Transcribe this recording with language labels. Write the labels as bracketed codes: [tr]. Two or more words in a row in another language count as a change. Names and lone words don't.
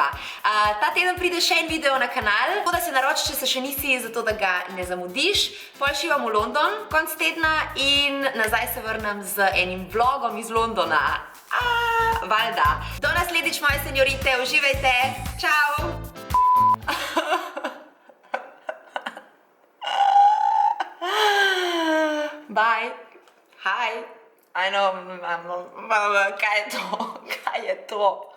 [sl] Ta teden pride še en video na kanal, tako da se naroči, če se še nisi, zato da ga ne zamudiš. Pol šivam v London konc tedna in nazaj se vrnem z enim vlogom iz Londona. Valjda. Do naslednjič, moje senjorite, uživajte. Čau! [en] Bye. Hi. I know, [sl] kaj je to? Kaj je to?